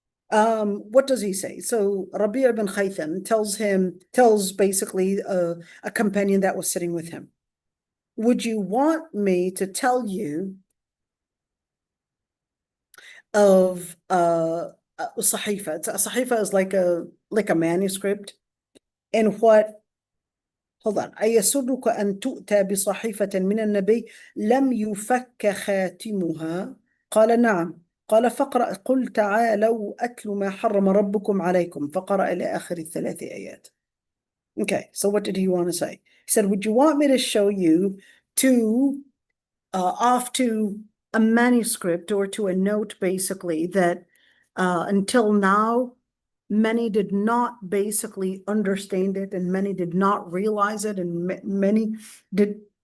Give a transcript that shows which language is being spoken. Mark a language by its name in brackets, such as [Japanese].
[English] What does he say? So Rabi' ibn Khaytham tells basically a companion that was sitting with him, would you want me to tell you of Sahifa? A Sahifa is like a manuscript. And what, hold on, [Arabic] أيسرك أن تؤتى بصحيفة من النبي لم يفك خاتمها؟ قال نعم. قال فاقرأ قل تعالوا أتل ما حرم ربكم عليكم فقرأ إلى آخر الثلاث آيات. [English] Okay, so what did he want to say? He said, would you want me to show you off to a manuscript or to a note basically that until now many did not basically understand it and many did not realize it and many did.